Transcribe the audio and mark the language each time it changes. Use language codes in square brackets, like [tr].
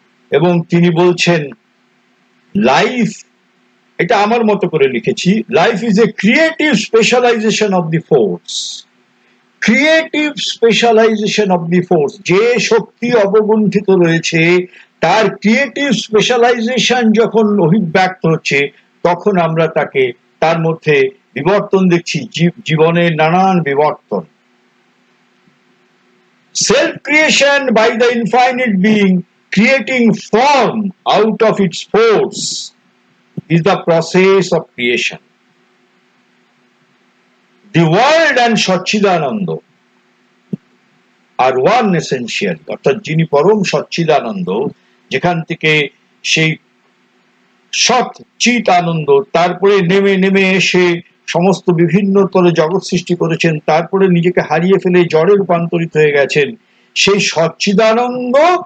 [bn] এবং তিনি বলছেন লাইফ, এটা আমার মতো করে লিখেছি, [en] life is a creative specialization of the force, [bn] creative specialisation of the force, যে শক্তি অবগুণ্ঠিত রয়েছে তার ক্রিয়েটিভ স্পেশালাইজেশন যখন অভিব্যক্ত হচ্ছে, তখন আমরা তাকে তার মধ্যে বিবর্তন দেখছি, জীবনের নানান বিবর্তন। [en] Self creation by the infinite being creating form out of its force is the process of creation. The world and Satchidananda are one essential, [bn] অর্থাৎ যিনি পরম সচ্চিদানন্দ, যেখান থেকে সেই সৎ চিত আনন্দ তারপরে নেমে নেমে এসে সমস্ত বিভিন্ন তরে জগৎ সৃষ্টি করেছেন, তারপরে নিজেকে হারিয়ে ফেলে জড়ে রূপান্তরিত হয়ে গেছেন, সেই সচ্চিদানন্দ